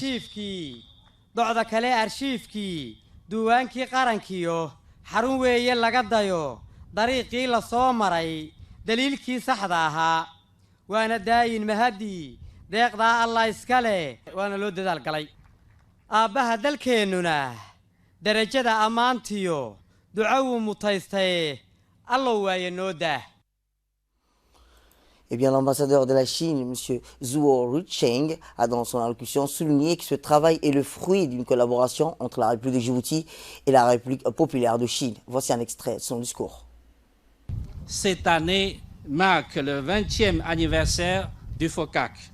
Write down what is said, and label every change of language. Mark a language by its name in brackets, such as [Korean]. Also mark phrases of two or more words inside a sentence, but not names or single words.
[Somali] arshiifkii duwaankii qarankiyo xarun weeye laga dayo dariiqii la soo maray daliilkii saxda ahaa waana daayin mahadii deeqdaa allah iska leh waana loo dadaal galay aabbaha dalkeennuna darajada ammaantiyo ducawuu mutaystaye allow waaye noo daah. [French] Eh bien, l'ambassadeur de la Chine, M. Zhuo Rucheng, a dans son allocution souligné que ce travail est le fruit d'une collaboration entre la République de Djibouti et la République populaire de Chine. Voici un extrait de son discours. Cette année marque le 20e anniversaire du FOCAC.